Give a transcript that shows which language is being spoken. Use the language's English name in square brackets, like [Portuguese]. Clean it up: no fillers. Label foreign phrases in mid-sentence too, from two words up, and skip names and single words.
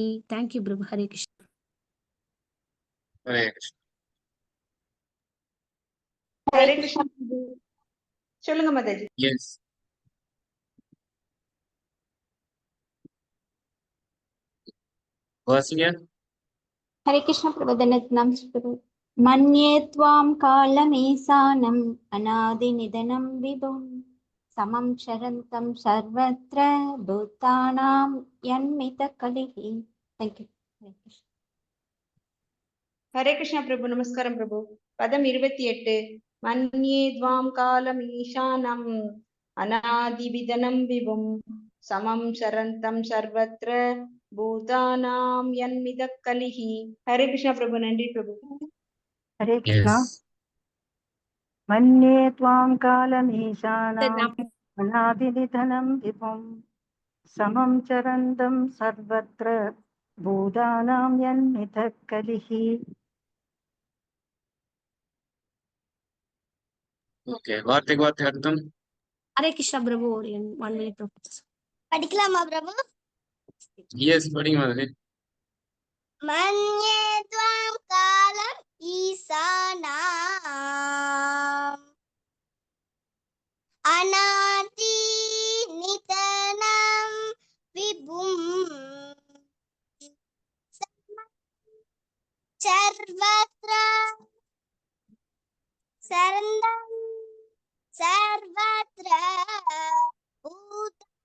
[Tamil] தேங்க்யூ பிரபு. ஹரே கிருஷ்ணா. ஹரே கிருஷ்ணா. ஹரே கிருஷ்ணா. சொல்லுங்க மாதாஜி. எஸ். வாசிங்க. [Sanskrit] हरे कृष्ण प्रवदनम प्रभु मन्ये त्वां कालमीशानम् अनादिनिधनं विभुं समं चरन्तं सर्वत्र भूतानां यन्मितकलिः [English] thank you [Tamil] ஹரே கிருஷ்ணா பிரபு. நமஸ்காரம் பிரபு. பதம் 28. [Sanskrit] मन्ये त्वां कालम् ईशानम् अनादिविधनम् विभुम् समम् चरन्तम् सर्वत्र भूतानाम् यन्मित कलिः. [Tamil] ஹரே கிருஷ்ணா பிரபு. நன்றி பிரபு. हरे कृष्णा [English] Yes. [Sanskrit] मन्ये त्वां कालमीशानाम् अनादिनिधनं विभुं समं चरन्तं सर्वत्र भूतानां यन्मितः कलिः [English] Okay. [Tamil] வார்த்தைக்கு வார்த்தை அர்த்தம். ஹரே கிருஷ்ணா பிரபு. ஒரு 1 minute பிரபு. படிக்கலாமா பிரபு எஸ் படிங்க மாதிரி. [Sanskrit] मन्ये त्वाम् कालम् ईशानाम् अनादि निधनम् विभुम् सर्वत्र चरन्तम् सर्वत्र भूत